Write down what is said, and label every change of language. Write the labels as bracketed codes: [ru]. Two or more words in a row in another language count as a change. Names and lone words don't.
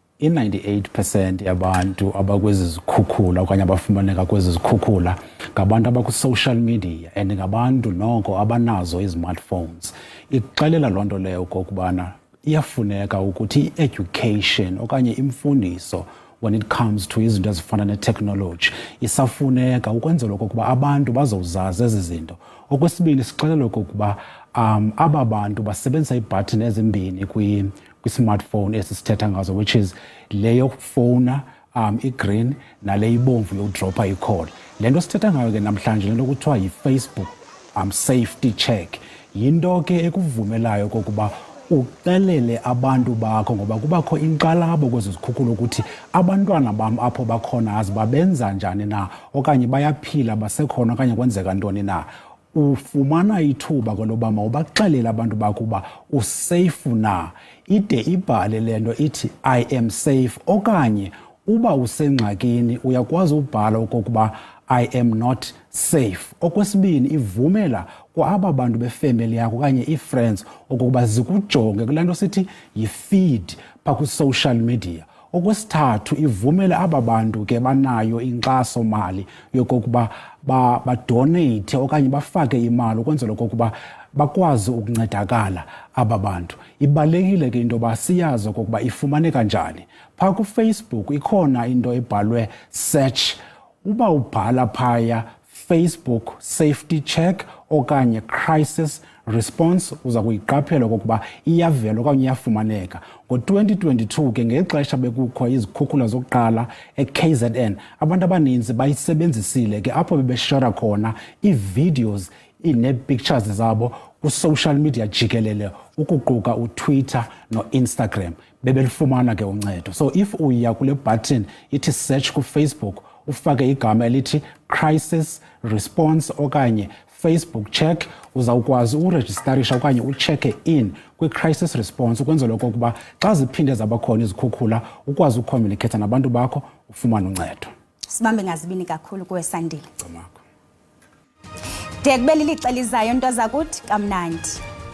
[xh] I-98% yabantu abakwezi zikhukhula okanye abafumaneka kwezi zikhukhula ngabantu abakwi- [en] social media and [xh] ngabantu noko abanazo i-smartphones. Ixelela loo nto leyo kokubana iyafuneka ukuthi i-education okanye imfundiso [en] when it comes to [xh] izinto ezifana ne-technology isafuneka ukwenzela okokuba abantu bazowuzazi ezi zinto. Okwesibini, sixelele okokuba aba bantu basebenzisa iibhathini ezimbini kwi-smartphone esisithetha ngazo, [en] which is [xh] le yokufowuna i-green nale ibomvu yokudropha i-call. Le nto sithetha ngayo ke namhlanje le nto kuthiwa yi-Facebook safety check yinto ke ekuvumelayo kokuba uxelele abantu bakho, ngoba kubakho inkxalabo kwezi zikhukhula ukuthi abantwana bam apho bakhona azi babenza njani na okanye bayaphila basekhona okanye kwenzeka ntoni na. Ufumana ithuba koloba mawubaxelele abantu bakho uba usafe na, ide ibhale le nto ithi [en] I am safe, [xh] okanye uba usengxakini uyakwazi ubhala okokuba [en] I am not safe. [xh] Okwesibini, ivumela kwa aba bantu befamily yakho okanye i-friends okokuba zikujonge kule nto sithi yi-feed phaa kwi- [en] social media. [xh] Okwesithathu, ivumela aba bantu ke banayo inkxaso mali yokokuba badonate okanye bafake imali ukwenzela okokuba bakwazi ukuncedakala aba bantu. Ibalulekile ke into yoba siyazi okokuba ifumaneka njani. Phaa kuFacebook ikhona into ebhalwe search. Uba ubhala phaya Facebook safety check okanye [en] crisis response [xh] uza kuyiqaphela okokuba iyavela okanye iyafumaneka. Ngo-2022 ke ngexesha bekukho izikhukhula zokuqala e-KZN abantu abaninzi bayisebenzisile ke apho bebeshara khona ii-videos nee-pictures zabo ku- [en] social media [xh] jikelele ukuquka uTwitter no-Instagram. Bebelifumana ke uncedo. [en] So if [xh] uya kule button ithi search kuFacebook ufake igama elithi [en] crisis response [xh] okanye Facebook check, uzawukwazi urejistarisha okanye uchecke in kwi- [en] crisis response [xh] ukwenzela okokuba xa ziphinde zabakhona izikhukhula ukwazi ucommunicate nabantu bakho ufumane uncedo. Sibambe ngazibini kakhulu kuwe Sandile. De kube lilixa lizayo nto zakuthi kamnandi.